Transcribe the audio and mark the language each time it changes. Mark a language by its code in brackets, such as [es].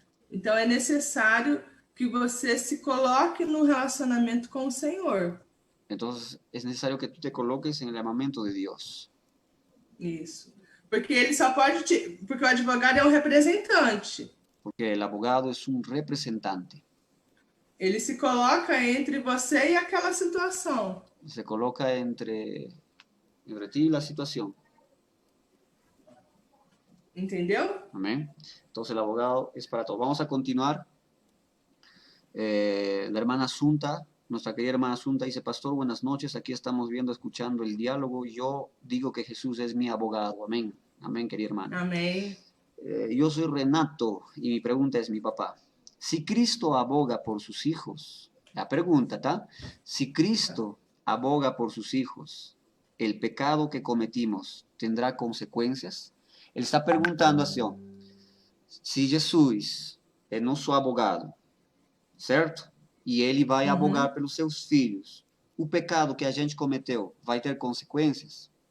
[pt] Então, é necessário que você se coloque no relacionamento com o Senhor. [es] Entonces, es necesario que tú te coloques en el llamamiento de Dios. [pt] Isso. Porque ele só pode porque o advogado é um representante. [es] Porque el abogado es un representante. [pt] Ele se coloca entre você e aquela situação. [es] Se coloca entre ti y la situación. [pt] Entendeu? [es] Amén. Entonces el abogado es para todos. Vamos a continuar. La hermana Asunta, nuestra querida hermana Asunta dice: Pastor, buenas noches. Aquí estamos viendo, escuchando el diálogo. Yo digo que Jesús es mi abogado. Amén. Amén, querida hermana. Amén. Yo soy Renato y mi pregunta es: mi papá, si Cristo aboga por sus hijos, La pregunta, ¿tá? Si Cristo aboga por sus hijos, ¿el pecado que cometimos tendrá consecuencias? [pt] Ele está perguntando assim, ó, se Jesus é nosso abogado, certo? E ele vai abogar Uhum. pelos seus filhos. O pecado que a gente cometeu vai ter consequências?